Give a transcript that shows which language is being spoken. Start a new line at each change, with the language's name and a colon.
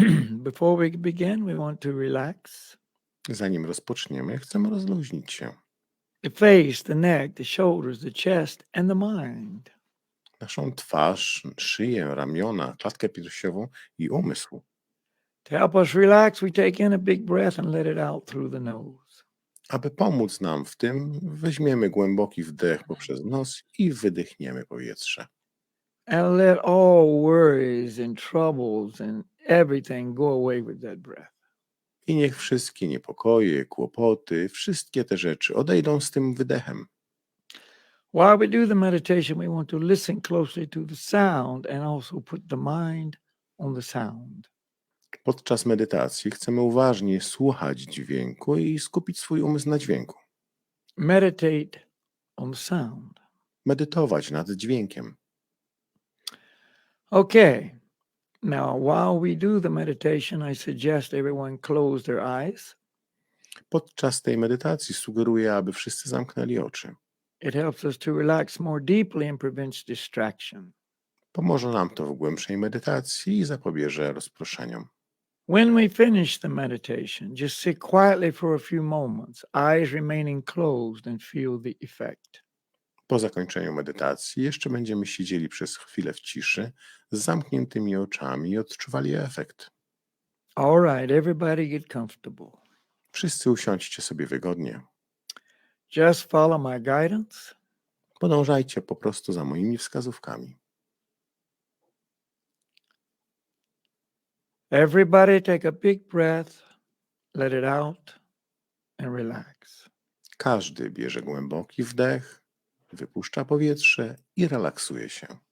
English: Before we begin, we want to relax.
Polish: Zanim rozpoczniemy, chcemy rozluźnić się.
English: The face, the neck, the shoulders, the chest, and the mind.
Polish: Naszą twarz, szyję, ramiona, klatkę piersiową i umysł.
English: To help us relax, we take in a big breath and let it out through the nose.
Polish: Aby pomóc nam w tym, weźmiemy głęboki wdech poprzez nos i wydychniemy powietrze.
English: And let all worries and troubles and everything go away with that breath.
Polish: I niech wszystkie niepokoje, kłopoty, wszystkie te rzeczy odejdą z tym wydechem.
English: While we do the meditation, we want to listen closely to the sound and also put the mind on the sound.
Polish: Podczas medytacji chcemy uważnie słuchać dźwięku i skupić swój umysł na dźwięku.
English: Meditate on the sound.
Polish: Medytować nad dźwiękiem.
English: Okay. Now, while we do the meditation, I suggest everyone close their eyes.
Polish: Podczas tej medytacji sugeruję, aby wszyscy zamknęli oczy.
English: It helps us to relax more deeply and prevents distraction.
Polish: Pomoże nam to w głębszej medytacji i zapobieże rozproszeniom.
English: When we finish the meditation, just sit quietly for a few moments, eyes remaining closed, and feel the effect.
Polish: Po zakończeniu medytacji jeszcze będziemy siedzieli przez chwilę w ciszy z zamkniętymi oczami i odczuwali efekt.
English: All right, everybody get comfortable.
Polish: Wszyscy usiądźcie sobie wygodnie.
English: Just follow my guidance.
Polish: Podążajcie po prostu za moimi wskazówkami.
English: Everybody take a big breath, let it out, and relax.
Polish: Każdy bierze głęboki wdech, wypuszcza powietrze i relaksuje się.